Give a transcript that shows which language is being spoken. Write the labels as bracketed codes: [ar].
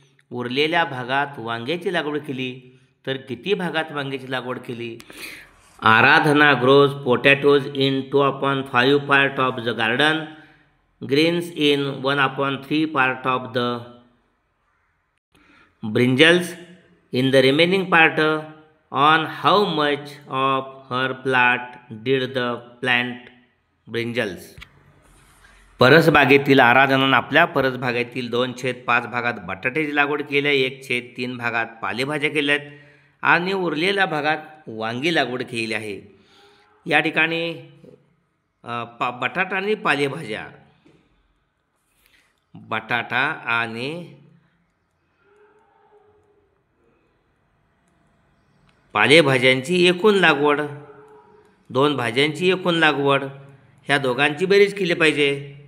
[mr] उरलेल्या भागात वांग्याची लागवड केली। तर किती भागात वांग्याची लागवड केली? [en] Aradhana grows potatoes in 2/5 part of the garden, greens in 1/3 part of the brinjals in the remaining part. On how much of her plot did the plant brinjals? [mr] परसबागेतील आराधनानं आपल्या परसबागेतील 2/5 भागात बटाट्याची लागवड केली आहे, 1/3 भागात पालेभाज्या केल्यात आणि उरलेल्या भागात वांगी लागवड केली आहे। या ठिकाणी बटाटा आणि पालेभाज्या, बटाटा आणि पालेभाज्यांची एकूण लागवड, 2 भाज्यांची एकूण लागवड, ह्या दोघांची बेरीज केली पाहिजे।